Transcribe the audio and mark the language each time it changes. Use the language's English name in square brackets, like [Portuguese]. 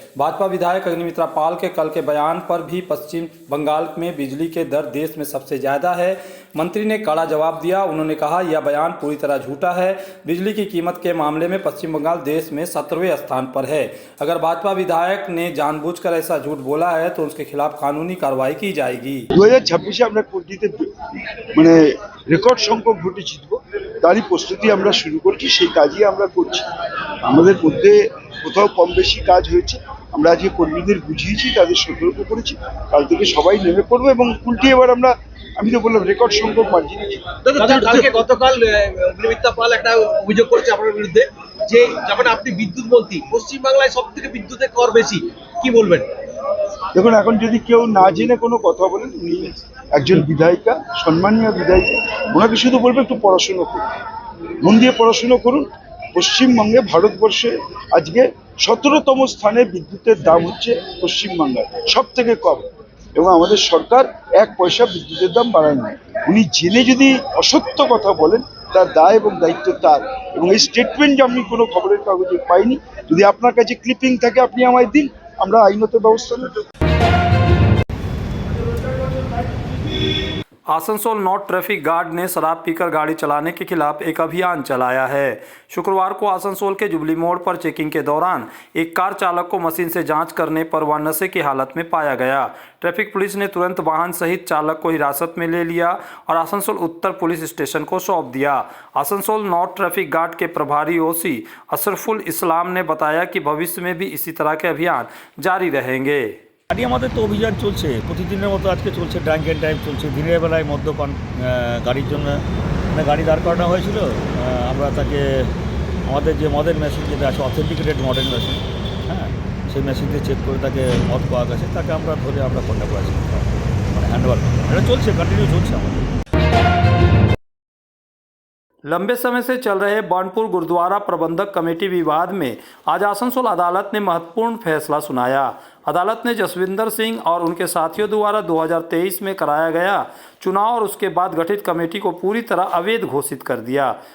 [Hindi] भाजपा विधायक अग्निमित्रा पाल के कल के बयान पर भी पश्चिम बंगाल में बिजली के दर देश में सबसे ज्यादा है, मंत्री ने कड़ा जवाब दिया। उन्होंने कहा यह बयान पूरी तरह झूठा है। बिजली की कीमत के मामले में पश्चिम बंगाल देश में 17वें स्थान पर है। अगर भाजपा विधायक ने जानबूझकर ऐसा झूठ बोला है तो उसके खिलाफ कानूनी कार्रवाई की जाएगी। [Bangla] 2026 আমরা কুল্টিতে মানে রেকর্ড সংখ্যক ভোটে জিতবো, তারই প্রস্তুতি আমরা শুরু করছি, সেই কাজই আমরা করছি। আমাদের মধ্যে কোথাও কম বেশি কাজ হয়েছে, আমরা আজকে কর্মীদের বুঝিয়েছি, তাদের সতর্ক করেছি, কাল থেকে সবাই নেমে পড়বো এবং কুল্টি এবার আমি তো বললাম রেকর্ড সংখ্যক মার্জিন। গতকাল অগ্নিমিত্রা পাল একটা অভিযোগ করেছে আপনার বিরুদ্ধে যে যখন আপনি বিদ্যুৎ মন্ত্রী, পশ্চিমবাংলায় সব থেকে বিদ্যুতের কর বেশি, কি বলবেন? দেখুন এখন যদি কেউ না জেনে কোনো কথা বলেন, উনি একজন বিধায়িকা, সম্মানীয় বিধায়িকা, ওনাকে শুধু বলবো একটু পড়াশুনো করুন, মন দিয়ে পড়াশুনো করুন। পশ্চিমবঙ্গে ভারতবর্ষে আজকে 17তম স্থানে বিদ্যুতের দাম হচ্ছে পশ্চিমবাংলার সব থেকে কম, এবং আমাদের সরকার 1 পয়সা বিদ্যুতের দাম বাড়ায়নি। উনি জেনে যদি অসত্য কথা বলেন তার দায় এবং দায়িত্ব তার, এবং এই স্টেটমেন্ট আমি কোনো খবরের কাগজে পাইনি। যদি আপনার কাছে ক্লিপিং থাকে আপনি আমায় দিন, আমরা আইনত ব্যবস্থা নেব। [Hindi] आसनसोल नॉर्थ ट्रैफिक गार्ड ने शराब पीकर गाड़ी चलाने के खिलाफ एक अभियान चलाया है। शुक्रवार को आसनसोल के जुबली मोड़ पर चेकिंग के दौरान एक कार चालक को मशीन से जांच करने पर वह नशे की हालत में पाया गया। ट्रैफिक पुलिस ने तुरंत वाहन सहित चालक को हिरासत में ले लिया और आसनसोल उत्तर पुलिस स्टेशन को सौंप दिया। आसनसोल नॉर्थ ट्रैफिक गार्ड के प्रभारी ओसी अशरफुल इस्लाम ने बताया कि भविष्य में भी इसी तरह के अभियान जारी रहेंगे। [Bangla] গাড়ি আমাদের তো অভিযান চলছে, প্রতিদিনের মতো আজকে চলছে, [English] drunk and drive [Bangla] চলছে। দিনের বেলায় মদ্যপান গাড়ির জন্য গাড়ি দাঁড় করানো হয়েছিল, আমরা তাকে আমাদের যে মদের মেশিন যেটা আছে অথেন্টিকেটেড মডেল মেশিন, হ্যাঁ সেই মেশিন দিয়ে চেক করে তাকে মদ পাওয়া গেছে, তাকে আমরা ধরে আমরা কন্ট্যাক্ট করেছি, মানে হ্যান্ডওভার এটা চলছে, কন্টিনিউ চলছে আমাদের। [Hindi] लंबे समय से चल रहे बानपुर गुरुद्वारा प्रबंधक कमेटी विवाद में आज आसनसोल अदालत ने महत्वपूर्ण फैसला सुनाया। अदालत ने जसविंदर सिंह और उनके साथियों द्वारा 2023 में कराया गया चुनाव और उसके बाद गठित कमेटी को पूरी तरह अवैध घोषित कर दिया।